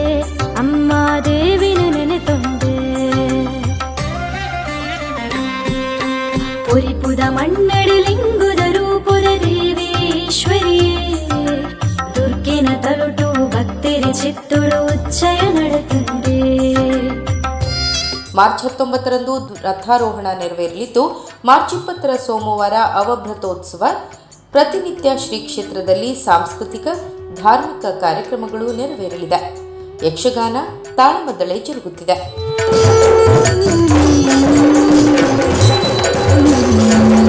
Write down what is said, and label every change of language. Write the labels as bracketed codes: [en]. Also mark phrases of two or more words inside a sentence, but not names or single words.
[tcy] ಅಮ್ಮ ದೇವಿನ ನೆನೆ ತುಂಡೆ. ಪುರಿಪುದ ಮಣ್ಣಡಿಲಿಂಗುದ ರೂಪದ ದೇವೀಶ್ವರಿಯೇ ದುರ್ಗೆನ ತಲುಟು ಭಕ್ತರಿ ಚಿತ್ತುಡು ಉಚ್ಚಯ ನಡತಂದೆ. [kn] ಮಾರ್ಚ್ 19ರಂದು ರಥಾರೋಹಣ ನೆರವೇರಲಿದ್ದು, ಮಾರ್ಚ್ 20ರ ಸೋಮವಾರ ಅವಭೃತೋತ್ಸವ. ಪ್ರತಿನಿತ್ಯ ಶ್ರೀ ಕ್ಷೇತ್ರದಲ್ಲಿ ಸಾಂಸ್ಕೃತಿಕ ಧಾರ್ಮಿಕ ಕಾರ್ಯಕ್ರಮಗಳು ನೆರವೇರಲಿದೆ. ಯಕ್ಷಗಾನ, ತಾಳಮದ್ದಳೆ ಜರುಗುತ್ತಿದೆ.